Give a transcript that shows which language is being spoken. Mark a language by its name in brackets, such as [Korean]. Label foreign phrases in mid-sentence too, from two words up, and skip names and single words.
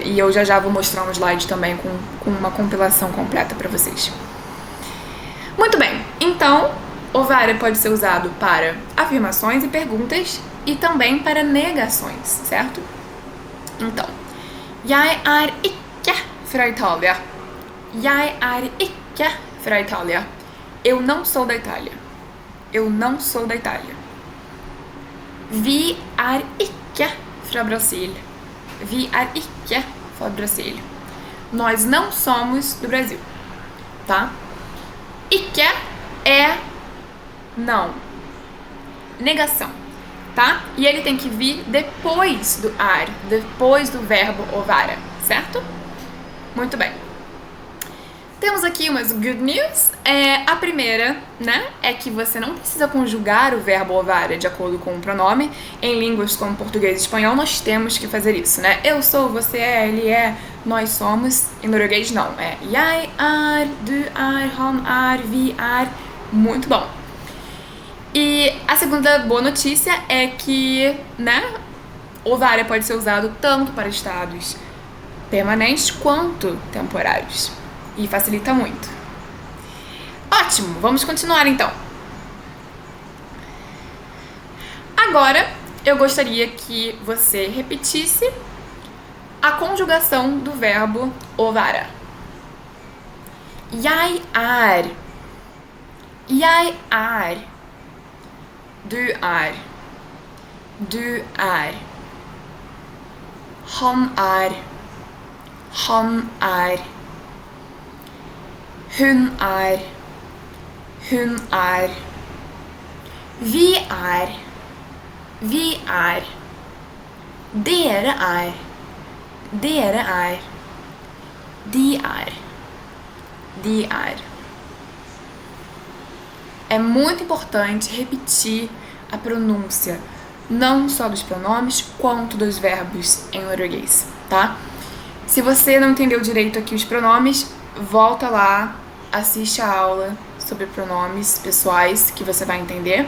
[Portuguese] E eu já vou mostrar um slide também com uma compilação completa para vocês. Muito bem, então o var pode ser usado para afirmações e perguntas e também para negações, certo? Então, [Norwegian] jeg er ikke fra Itália. Jeg er ikke fra Itália. [Portuguese] Eu não sou da Itália. Eu não sou da Itália. [Norwegian] Vi er ikke fra Brasil. Vi er ikke fra Brasil. [Portuguese] Nós não somos do Brasil, tá? Ikke é não. Negação, tá? E ele tem que vir depois do er, depois do verbo [Norwegian] o være, [Portuguese] certo? Muito bem. Temos aqui umas [English] good news. [Portuguese] A primeira, né, é que você não precisa conjugar o verbo [Norwegian] o være [Portuguese] de acordo com o pronome. Em línguas como português e espanhol, nós temos que fazer isso, né? Eu sou, você é, ele é, nós somos. Em norueguês, não. É [Norwegian] jeg er, du er, han er, vi er. [Portuguese] Muito bom. E a segunda boa notícia é que, né, [Norwegian] o være [Portuguese] pode ser usado tanto para estados permanentes quanto temporários. E facilita muito. Ótimo, vamos continuar então. Agora, eu gostaria que você repetisse a conjugação do verbo [Norwegian] o være. Jeg er. Jeg er. Du er. Du er. Han er. Han er. Hun er. Hun er. Vi er. Vi er. Dere er. Dere er. De er. De er. [Portuguese] É muito importante repetir a pronúncia, não só dos pronomes, quanto dos verbos em norueguês, tá? Se você não entendeu direito aqui os pronomes, volta lá, assiste a aula sobre pronomes pessoais que você vai entender.